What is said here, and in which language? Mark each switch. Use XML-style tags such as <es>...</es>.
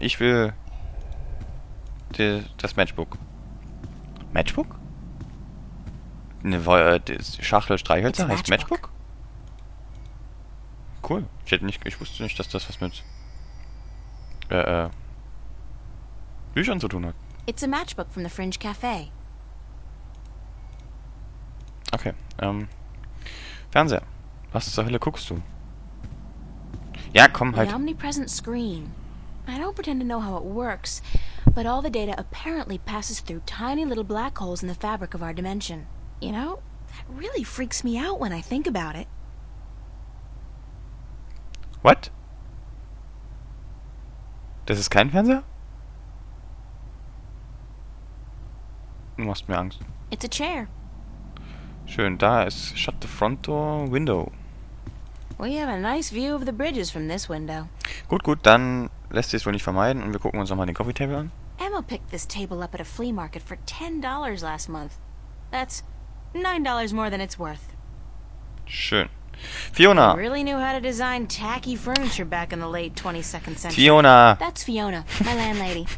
<de>Ich will das Matchbook. Matchbook? Die Schachtel Streichhölzer heißt Matchbook? Cool. Ich wusste nicht, dass das was mit Büchern zu tun hat.</de> <en>It's a matchbook from the Fringe Cafe.</en> <de>Okay, Fernseher. Was zur Hölle guckst du? Ja, komm halt.</de> <en>The omnipresent screen. I don't pretend to know how it works, but all the data apparently passes through tiny little black holes in the fabric of our dimension. You know, that really freaks me out when I think about it. What?</en> <de>Das ist kein Fernseher? Du machst mir Angst.</de> <en>It's a chair.</en> <de>Schön, da ist Shut the Front Door Window.</de> <en>We have a nice view of the bridges from this window.</en> <de>Gut, dann lässt sich es wohl nicht vermeiden und wir gucken uns nochmal den Coffee Table an.</de> <en>Emma picked this table up at a flea market for $10 last month. That's $9 more than it's worth.</en> <de>Schön. Fiona!</de> <en>Really knew how to design tacky furniture back in the late 22nd century.</en> <de>Fiona!</de> <en>That's Fiona, my landlady.</en>